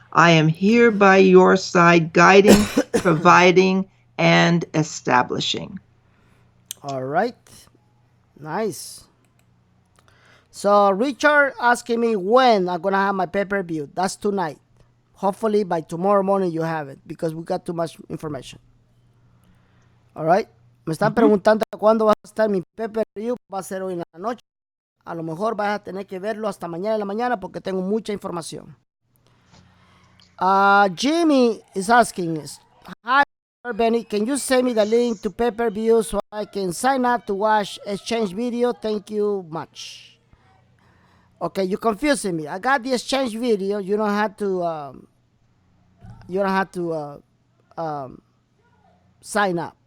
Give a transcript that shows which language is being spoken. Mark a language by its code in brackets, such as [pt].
[en] I am here by your side, guiding, providing, and establishing. All right. Nice. So Richard asking me when I'm going to have my pay-per-view. That's tonight. Hopefully by tomorrow morning you have it because we got too much information. All right. [es] Me están preguntando cuándo va a estar mi pay-per-view. Va a ser hoy en la noche. A lo mejor vas a tener que verlo hasta mañana en la mañana porque tengo mucha información. [en] Jimmy is asking, hi, Benny, can you send me the link to pay-per-view so I can sign up to watch exchange video? Thank you much. Okay, you're confusing me. I got the exchange video. You don't have to sign up.